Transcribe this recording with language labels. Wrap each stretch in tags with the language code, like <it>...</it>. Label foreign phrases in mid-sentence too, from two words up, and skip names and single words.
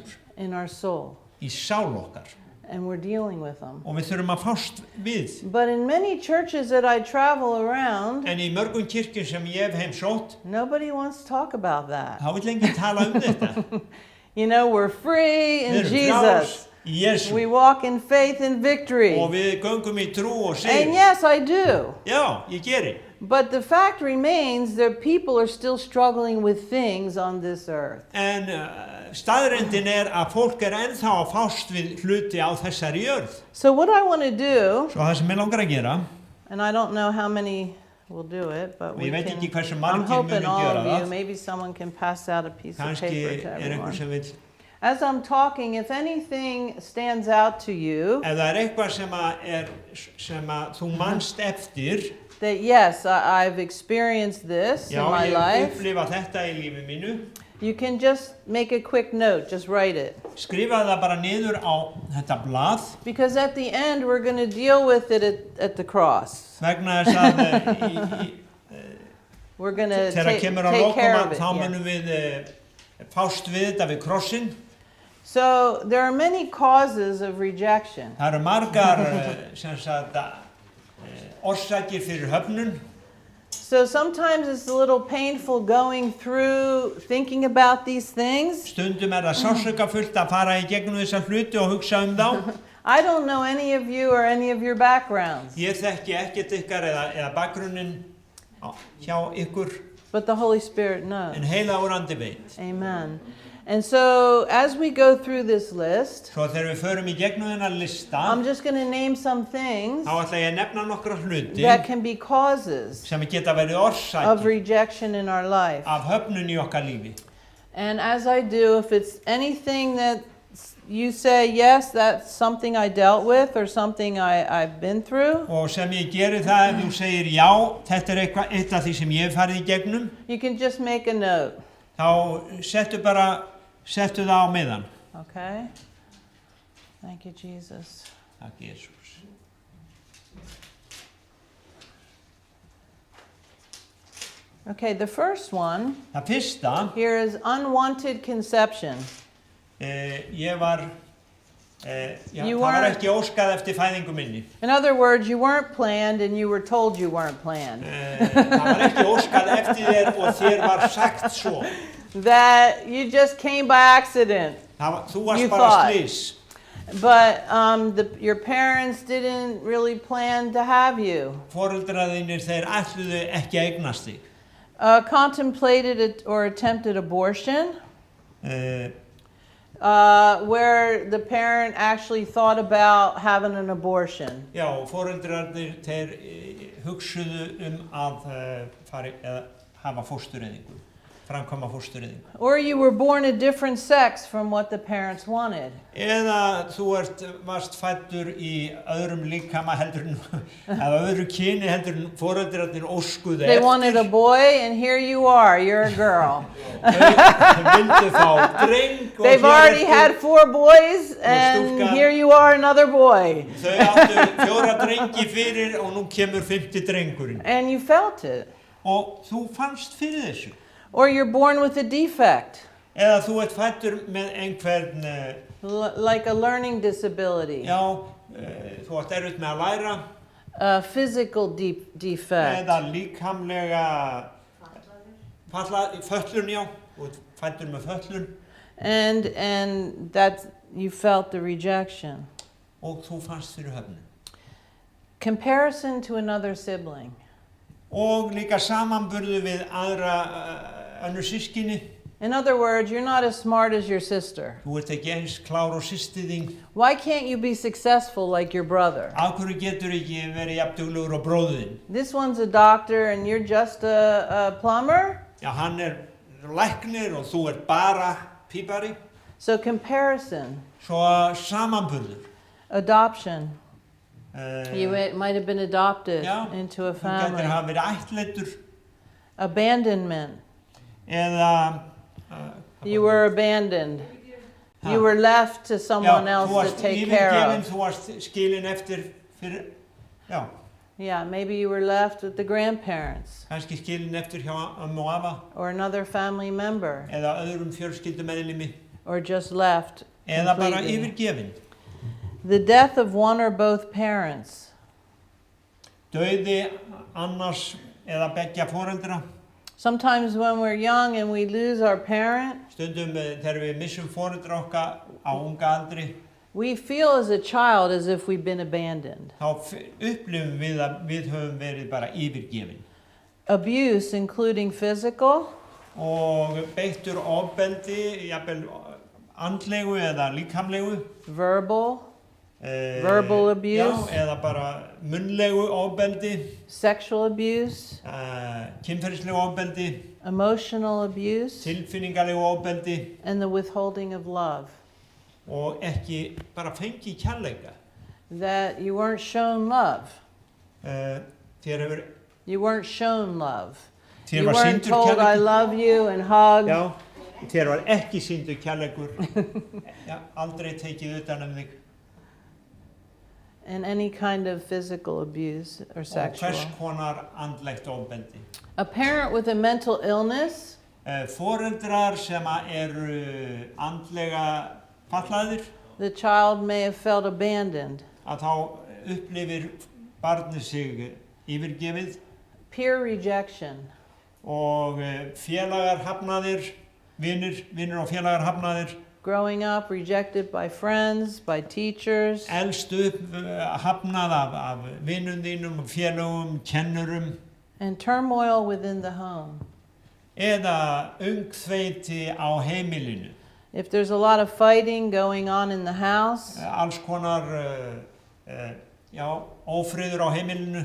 <en>in our soul,</en> <is>í sál okkar</is> <en>and we're dealing with them.</en> <is>og við þurfum að fást við.</is> <en>But in many churches that I travel around,</en> <is>En í mörgum kirkjum sem ég hef heimsótt,</is> <en>nobody wants to talk about that.</en> <is>þá vill enginn tala þetta.</is> <en>You know, we're free in</en> <is>Við erum frjáls</is> <en>Jesus.</en> <is>í Jesú</is> <en>We walk in faith and victory.</en> <is>og við göngum í trú og</is> <en>And</en> <is>sigur.</is> <en>yes, I do.</en> <is>Já, ég geri.</is> <en>But the fact remains that people are still struggling with things on this earth.</en> <is>En staðreyndin að fólk ennþá að fást við hluti á þessari jörð.</is> <en>So what I want to do,</en> <is>Svo það sem ég langar að gera,</is> <en>and I don't know how many will do it, but</en> <is>og</is> <en>we</en> <is>ég veit</is> <en>can,</en> <is>ekki hversu</is> <en>I'm</en> <is>margir</is> <en>hoping</en> <is>munu</is> <en>all</en> <is>gera</is> <en>of you,</en> <is>það.</is> <en>maybe someone can pass out a piece of</en> <is>Kannski</is> <en>paper to</en> <is>einhver</is> <en>everyone.</en> <is>sem vill.</is> <en>As I'm talking, if anything stands out to you,</en> <is>Ef það eitthvað sem þú manst eftir,</is> <en>that yes, I've experienced this in</en> <is>já,</is> <en>my</en> <is>ég</is> <en>life,</en> <is>upplifa þetta í lífi mínu,</is> <en>you can just make a quick note, just write it.</en> <is>skrifa það bara niður á þetta blað,</is> <en>Because at the end, we're going to deal with it at the cross.</en> <is>vegna þess að</is> <en>We're going to</en> <is>þegar</is> <en>take</en> <is>kemur á</is> <en>care</en> <is>lokum</is> <en>of it.</en> <is>þá</is> <en>Yeah.</en> <is>munum við fást við þetta við krossin.</is> <en>So there are many causes of rejection.</en> <is>Það eru margar orsakir fyrir höfnun.</is> <en>So sometimes it's a little painful going through thinking about these things.</en> <is>Stundum það sársaukafullt að fara í gegnum þessa hluti og hugsa þá.</is> <en>I don't know any of you or any of your backgrounds,</en> <is>Ég þekki ekkert ykkar eða bakgrunnin hjá ykkur,</is> <en>but the Holy Spirit knows.</en> <is>en heilagur andi veit.</is> <en>Amen. And so as we go through this list,</en> <is>Svo þegar við förum í gegnum þennan lista,</is> <en>I'm just going to name some things</en> <is>þá ætla ég að nefna nokkra hluti</is> <en>that can be causes</en> <is>sem geta verið</is> <en>of</en> <is>orsakir</is> <en>rejection in our life.</en> <is>af höfnun í okkar lífi.</is> <en>And as I do, if it's anything that you say, yes, that's something I dealt with or something I've been through,</en> <is>Og sem ég geri það ef þú segir já, þetta eitt af því sem ég hef farið í gegnum,</is> <en>you can just make a note,</en> <is>þá settu það á miðan.</is> <en>okay? Thank you, Jesus.</en> <is>Takk Jesús.</is> <en>Okay, the first one</en> <is>Það fyrsta,</is> <en>here is unwanted conception.</en> <is>ég var,</is> <en>You</en> <is>það var</is> <en>weren't-</en> <is>ekki óskað eftir fæðingu minni.</is> <en>In other words, you weren't planned and you were told you weren't planned.</en> <is>Það var ekki óskað eftir þér og þér var sagt svo.</is> <en>That you just came by accident.</en> <is>Þú varst</is> <en>You</en> <is>bara</is> <en>thought.</en> <is>slys.</is> <en>But your parents didn't really plan to have you.</en> <is>Foreldrar þínir, þeir ætluðu ekki að eignast þig.</is> <en>Contemplated or attempted abortion, Uh, where the parent actually thought about having an abortion.</en> <is>Já, foreldrarnir þeir hugsuðu að hafa fóstureyðingu, framkvæma fóstureyðingu.</is> <en>Or you were born a different sex from what the parents wanted.</en> <is>Eða þú varst fæddur í öðrum líkama heldur en, eða öðru kyni heldur en foreldrarnir óskuðu</is> <en>They wanted a</en> <is>eftir.</is> <en>boy, and here you are, you're a girl.</en> <is>Þau vildu fá dreng og</is> <en>They've</en> <is>hér</is> <en>already</en> <is>ertu.</is> <en>had 4 boys, and</en> <is>stúlka.</is> <en>here you are, another boy.</en> <is>Þau áttu 4 drengi fyrir og nú kemur 5. drengurinn.</is> <en>And you felt it.</en> <is>Og þú fannst fyrir þessu.</is> <en>Or you're born with a defect,</en> <is>Eða þú ert fæddur með einhvern,</is> <en>like a learning disability,</en> <is>já, þú ert erfitt með að læra,</is> <en>a physical defect.</en> <is>eða líkamlega föllun, já, þú ert fæddur með föllun</is> <en>And that you felt the rejection.</en> <is>og þú fannst fyrir höfnun.</is> <en>Comparison to another sibling.</en> <is>Og líka samanburðu við önnur systkini.</is> <en>In other words, you're not as smart as your sister.</en> <is>Þú ert ekki eins klár og systir þín.</is> <en>Why can't you be successful like your brother?</en> <is>Af hverju getur ekki verið jafn duglegur og bróðir þinn?</is> <en>This one's a doctor and you're just a plumber?</en> <is>Já, hann læknir og þú ert bara pípari.</is> <en>So comparison,</en> <is>Svo samanburður.</is> <en>adoption. Uh, You might have been adopted</en> <is>Já,</is> <en>into a</en> <is>Þú getur</is> <en>family.</en> <is>hafa verið ættleiddur</is> <en>Abandonment.</en> <is>eða</is> <en>You were abandoned. Ha. You were left to someone</en> <is>þú</is> <en>else to</en> <is>varst</is> <en>take care</en> <is>yfirgefin,</is> <en>of.</en> <is>þú varst skilin eftir fyrir, já,</is> <en>Yeah, maybe you were left with the grandparents</en> <is>kannski skilin eftir hjá ömmu og afa</is> <en>or another family member,</en> <is>eða öðrum fjölskyldumeðlimi</is> <en>or just left</en> <is>eða bara</is> <en>completely.</en> <is>yfirgefin.</is> <en>The death of one or both parents.</en> <is>Dauði annars eða beggja foreldra.</is> <en>Sometimes when we're young and we lose our parent,</en> <is>Stundum þegar við missum foreldra okkar á unga aldri,</is> <en>we feel as a child as if we've been abandoned.</en> <is>þá upplifum við að við höfum verið bara yfirgefin.</is> <en>Abuse, including physical,</en> <is>Og beittur ofbeldi, jafnvel andlegu eða líkamlegu.</is> <en>verbal, eh, Verbal abuse.</en> <is>Já, eða bara munnlegu ofbeldi,</is> <en>sexual abuse,</en> <is>kynferðislegu ofbeldi,</is> <en>emotional abuse,</en> <is>tilfinningalegu ofbeldi</is> <en>and the withholding of love.</en> <is>og ekki bara fengi kærleika.</is> <en>That you weren't shown love.</en> <is>Þér hefur,</is> <en>You weren't shown love.</en> <is>þér</is> <en>You</en> <is>var</is> <en>weren't</en> <is>sýndur</is> <en>told, I</en> <is>kærleikur.</is> <en>love you, and hugged.</en> <is>Já, þér var ekki sýndur kærleikur. Já, aldrei tekið utan um þig.</is> <en>And any kind of physical abuse or</en> <is>Og</is> <en>sexual.</en> <is>hvers konar andlegt ofbeldi.</is> <en>A parent with a mental illness</en> <is>Foreldrar sem eru andlega fatlaðir,</is> <en>the child may have felt abandoned.</en> <is>að þá upplifir barnið sig yfirgefið</is> <en>Peer rejection,</en> <is>og félagar hafnaðir, vinir og félagar hafnaðir,</is> <en>growing up rejected by friends, by teachers,</en> <is>elst upp hafnað af vinum þínum, félögum, kennurum</is> <en>and turmoil within the home.</en> <is>eða öngþveiti á heimilinu.</is> <en>If there's a lot of fighting going on in the house</en> <is>Alls konar já, ófriður á heimilinu</is>